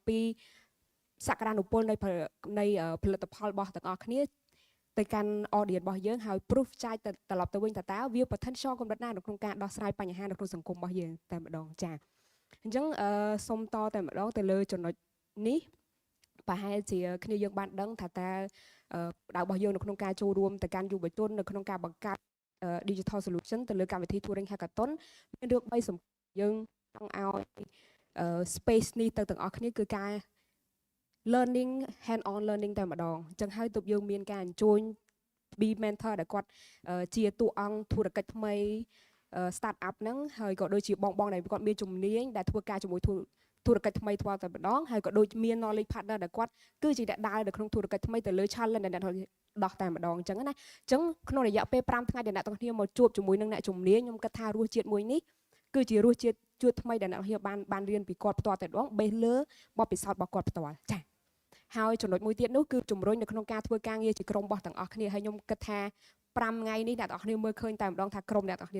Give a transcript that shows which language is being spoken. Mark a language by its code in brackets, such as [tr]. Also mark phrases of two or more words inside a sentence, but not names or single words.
[km] ពីសក្តានុពលនៃផលិតផលរបស់ទាំងអស់គ្នាទៅកាន់ audience របស់យើងហើយ proof ចាយទៅត្រឡប់ទៅវិញថាតើវា potential កម្រិតណានៅក្នុងការដោះស្រាយបញ្ហានៅក្នុងសង្គមរបស់យើងតែម្ដងចា៎អញ្ចឹងសូមតតែម្ដងទៅលើចំណុចនេះប្រហែលជាគ្នាយើងបានដឹងថាតើដៅរបស់យើងនៅក្នុងការចូលរួមទៅកាន់យុវជននៅក្នុងការបង្កើត [en] digital solution [km] ទៅលើកម្មវិធី Turing Hackathon មានរឿង3សំខាន់យើងចង់ឲ្យ space នេះទៅទាំងអស់គ្នាគឺការ [en] learning hand on learning [km] តែម្ដងអញ្ចឹងហើយទើបយើងមានការអញ្ជើញ [en] be mentor [km] ដែលគាត់ជាតួអង្គធុរកិច្ចថ្មី [en] start up [km] ហ្នឹងហើយក៏ដូចជាបងដែលគាត់មានជំនាញដែលធ្វើការជាមួយធុរកិច្ចថ្មីធ្វើតែម្ដងហើយក៏ដូចមាន [en] knowledge partner [km] ដែលគាត់គឺជាអ្នកដើរនៅ ក្នុងធុរកិច្ចថ្មីទៅលើ challenge ដែលអ្នកដោះតែម្ដងអញ្ចឹងណាអញ្ចឹងក្នុងរយៈពេល5ថ្ងៃដែលអ្នកទាំងគ្នាមកជួបជាមួយនឹងអ្នកជំនាញខ្ញុំគិតថារសជាតិមួយនេះគឺជារសជាតិជួបថ្មីដែលអ្នកគ្នាបានរៀនពីគាត់ផ្ទាល់តែម្ដង base លើបទ ពិសោធន៍របស់គាត់ផ្ទាល់ចា៎ហើយចំណុចមួយទៀតនោះគឺជំរុញនៅក្នុងការធ្វើការងារជាក្រុមរបស់ទាំងអស់គ្នាហើយខ្ញុំគិតថា5ថ្ងៃនេះអ្នកទាំងអស់គ្នាមើលឃើញតែម្ដងថាក្រុមអ្នកទាំងអស់គ្នា